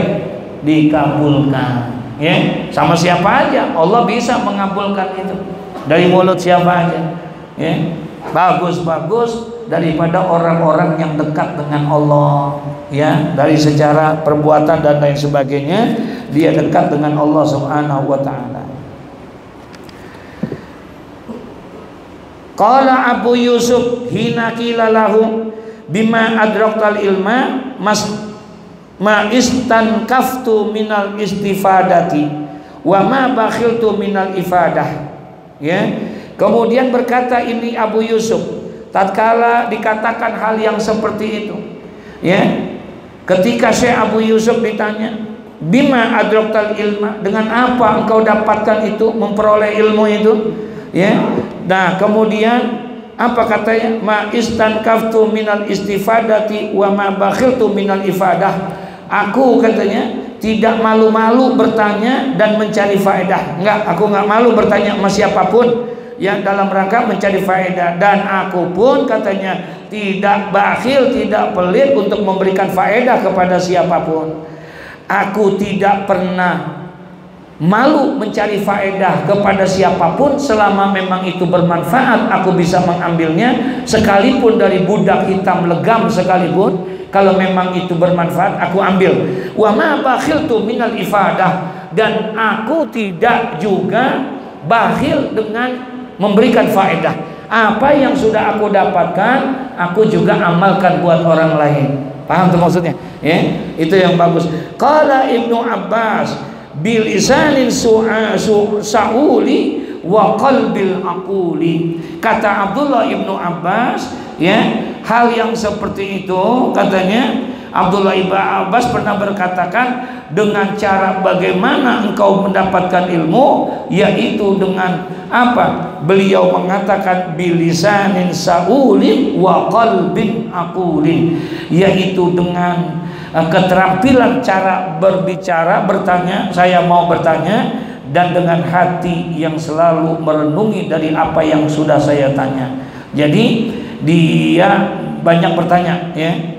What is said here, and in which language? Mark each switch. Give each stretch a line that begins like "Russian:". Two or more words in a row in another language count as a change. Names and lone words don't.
Indonesian: Dikabulkan, ya. Sama siapa aja Allah bisa mengabulkan itu, dari mulut siapa aja, ya. Bagus daripada orang-orang yang dekat dengan Allah, ya, dari secara perbuatan dan lain sebagainya dia dekat dengan
Arabic: الله سبحانه وتعالى. قال أبو يوسف حين قيل له بما أدركت العلم ما استنكفت من الاستفادة وما بخلت من الإفادة, ya.
Indonesian: Kemudian berkata ini Abu Yusuf, tatkala dikatakan hal yang seperti itu, ya, ketika Syekh Abu Yusuf ditanya,
Arabic: بما أدركت العلم,
Indonesian: dengan apa engkau dapatkan itu, memperoleh ilmu itu, ya. Nah, kemudian apa katanya?
Arabic: ما استنكفت من الاستفادة وما بخلت من الإفادة.
Indonesian: Aku katanya tidak malu-malu bertanya dan mencari faedah. Enggak, aku enggak malu bertanya sama siapapun yang dalam rangka mencari faedah, dan aku pun katanya tidak bakhil, tidak pelit untuk memberikan faedah kepada siapapun. Aku tidak pernah malu mencari faedah kepada siapapun selama memang itu bermanfaat, aku bisa mengambilnya, sekalipun dari budak hitam legam sekalipun, kalau memang itu bermanfaat aku ambil.
Arabic: وما بخلت من الإفادة,
Indonesian: dan aku tidak juga bakhil dengan memberikan faedah. Apa yang sudah aku dapatkan aku juga amalkan buat orang lain. Paham tuh maksudnya, ya? Itu yang bagus.
Arabic: قال ابن عباس بلسان سؤول وقلب عقول.
Indonesian: Kata Abdullah Ibnu Abbas, ya, hal yang seperti itu katanya Abdullah Ibnu Abbas pernah berkatakan, dengan cara bagaimana engkau mendapatkan ilmu, yaitu dengan apa? Beliau mengatakan
Arabic: بلسان سؤول وقلب عقول,
Indonesian: yaitu dengan keterampilan cara berbicara, bertanya, saya mau bertanya, dan dengan hati yang selalu merenungi dari apa yang sudah saya tanya. Jadi dia banyak bertanya, ya.